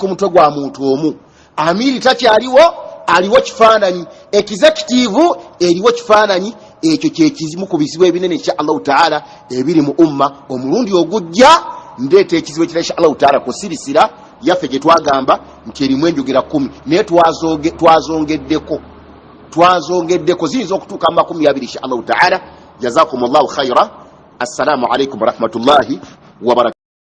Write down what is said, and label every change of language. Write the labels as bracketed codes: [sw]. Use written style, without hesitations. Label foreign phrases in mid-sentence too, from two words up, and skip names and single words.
[lg] ku mutwe gwa muntu omu amiri takyaliwo aliwo kifaananyi executive eriwo kifaananyi ekyo kyekizimu ku bizibu ebinene [ar] إن شاء الله تعالى [lg] ebiri mu umma omulundi ogujja ndeeta ekizibu ekira [ar] إن شاء الله تعالى [lg] kusirisira yaffe gye twagamba nti erimu enjogera 10 naye twazongeddeko ziyinza okutuuka mu 20 [ar] إن شاء الله تعالى جزاكم الله خيرا السلام عليكم ورحمة الله وبركاته